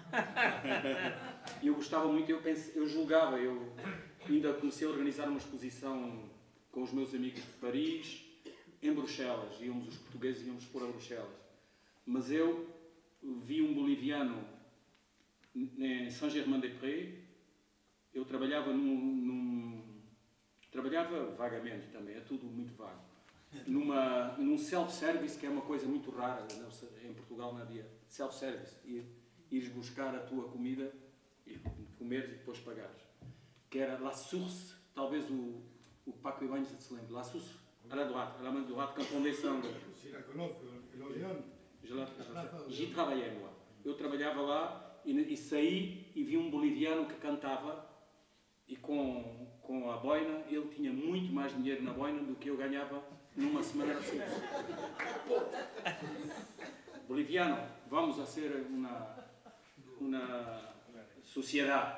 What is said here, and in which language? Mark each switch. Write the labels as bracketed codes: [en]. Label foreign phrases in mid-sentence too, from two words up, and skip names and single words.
[pt] Eu gostava muito, eu julgava, eu ainda comecei a organizar uma exposição com os meus amigos de Paris, em Bruxelas, os portugueses íamos expor a Bruxelas. Mas eu vi um boliviano em Saint-Germain-des-Prés. Eu trabalhava trabalhava vagamente também, é tudo muito vago. Num self-service, que é uma coisa muito rara, em Portugal não havia self-service, ires buscar a tua comida, e comeres e depois pagares. Que era La Source, talvez o Paco Ibanez se lembre, [fr] La Source, à la droite, Canton des Sangles. [es] Si la conozco, el Odeón. [fr] J'y trabalhei, moi. [pt] Eu trabalhava lá e saí e vi um boliviano que cantava e com a boina, ele tinha muito mais dinheiro na boina do que eu ganhava numa semana assim. [es] Boliviano, vamos a ser uma sociedade.